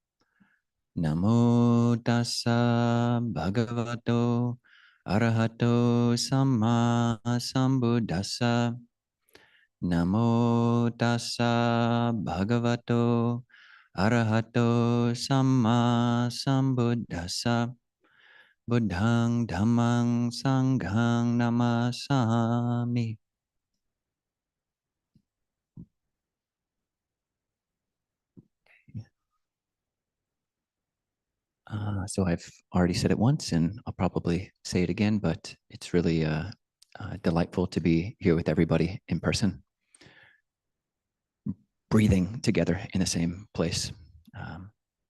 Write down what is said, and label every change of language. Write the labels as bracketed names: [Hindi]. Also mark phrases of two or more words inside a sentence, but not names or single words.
[Pali] Namo tassa bhagavato arahato samma sambuddhassa. Namo tassa bhagavato arahato samma sambuddhassa. Buddhang dhammang sanghang namasami. [English] So I've already said it once and I'll probably say it again, but it's really delightful to be here with everybody in person, breathing together in the same place.